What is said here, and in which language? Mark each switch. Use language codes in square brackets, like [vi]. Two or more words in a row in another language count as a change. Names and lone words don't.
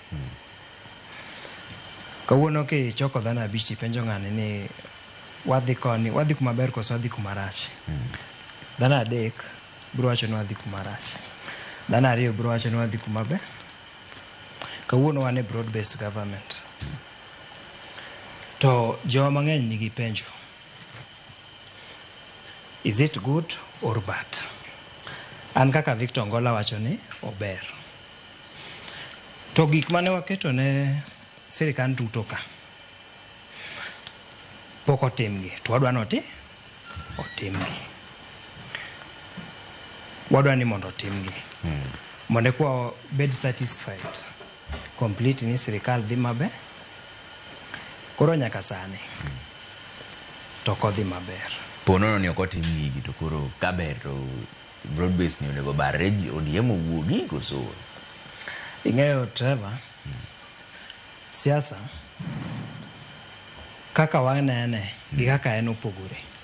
[luo] Kawuono ki choko dhano abich tipenjo ng'ani ni wadhi koni, wadhi kuma ber koso wadhi kuma rach. Dhano adek biro wacho ni wadhi kuma rach. Dhano ariyo biro wacho ni wadhi kuma ber. Kawuono wan e [en] broad based government. [luo] To joma mang'eny nigi penjo. [en] Is it good or bad? [luo] An kaka Victor Ngola wacho ni ober. To gik mane waketo ne sirikal duto ka pok otimgi. To wadwa noti otimgi. Wadwa ni mondo otimgi. Mondo kwa bed satisfied. Complete ni sirikal dhi maber. Koro nyaka sani. To kodhi maber. Ponono ni okotim gigi to koro kaber to [en] broad based [luo] ni onego bare ODM owuogi koso. Ing'eyo Trevor, siasa kaka wanene gi kaka en opogore.